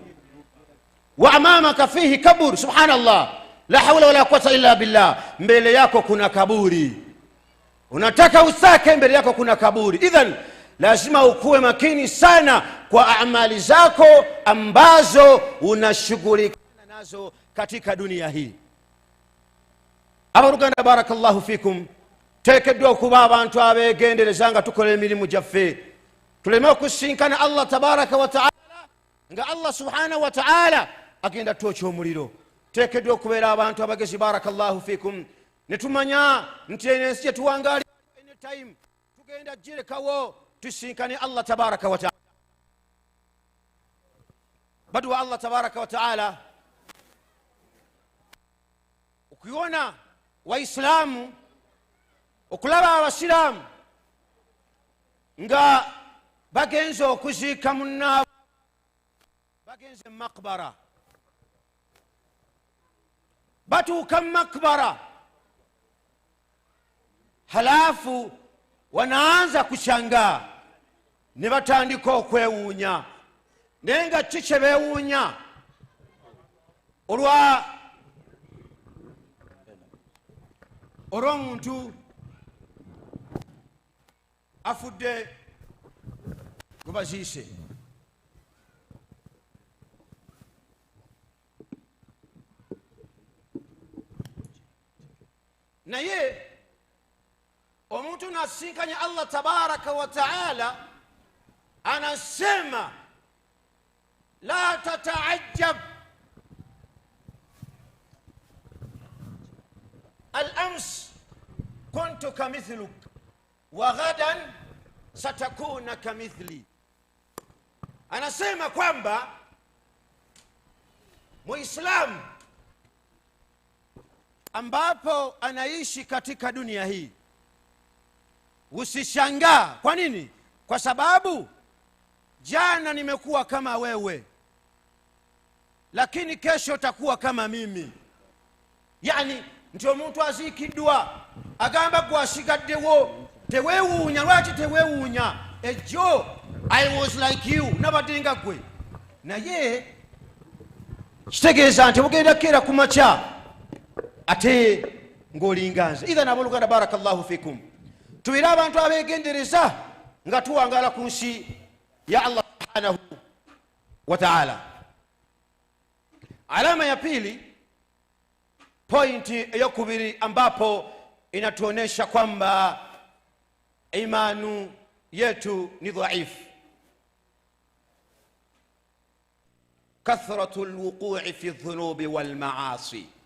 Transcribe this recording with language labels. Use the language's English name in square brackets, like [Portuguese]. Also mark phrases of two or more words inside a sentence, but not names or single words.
[Arabic] وأمامك فيه قبر، سبحان الله، لا حول ولا قوة إلا بالله. [Swahili] Mbele yako kuna kaburi, unataka usake, mbele yako kuna kaburi. Idhan lazima ukuwe makini sana kwa amali zako ambazo unashughulikana nazo katika dunia hii. [Arabic] Abaruganda بارك الله فيكم. [Ganda] Tekedwa kuba abantu abegenderezanga tukole emirimu gyaffe, tuleme okusinkana [Arabic] الله تبارك وتعالى [Ganda] nga [Arabic] الله سبحانه وتعالى [Ganda] agenda twocha omuliro. Tekedwa okubeera abantu abagezi [Arabic] بارك الله فيكم, [Ganda] netumanya nti ensi gyetuwangali anytime tugenda girekawo tusinkane [Arabic] الله تبارك وتعالى. [Swahili] Badu [Arabic] الله تبارك وتعالى [Swahili] ukiona waislamu, [Ganda] okulaba abasiraamu nga bagenze okuziika munnaabwe, bagenze makbara, batuuka makbara, [Swahili] halafu wanaanza kushangaa, [Ganda] ne batandika okwewuunya. Naye nga kiki beewuunya? olw'omuntu afudde gwe baziise. Naye omuntu nasinkanya [Arabic] الله تبارك وتعالى [Ganda] anasema [Arabic] لا تتعجب, الأمس كنت كمثلك وغدا ستكون كمثلي. [Swahili] anasema kwamba muislamu ambapo anaishi katika dunia hii usishangaa. Kwa nini? Kwa sababu jana nimekuwa kama wewe, lakini kesho utakuwa kama mimi. Yani ndio [Ganda] muntu azikidwa agamba gwasigaddewo tewewuunya. Lwaki tewewuunya? Ejo [English] I was like you, [Ganda] nabadinga gwe. Naye kitegeeza nti bugenda kera kumacha ate ng'olinganze. Idhan aboluganda [Arabic] بارك الله فيكم, [Ganda] tubeere abantu abegendereza nga tuwangala ku nsi ya [Arabic] الله سبحانه وتعالى. [Swahili] Alama ya pili, [Ganda] pointi eyokubiri [Swahili] ambapo inatuonesha kwamba imanu yetu ni dhaifu, [Arabic] كثرة الوقوع في الذنوب والمعاصي.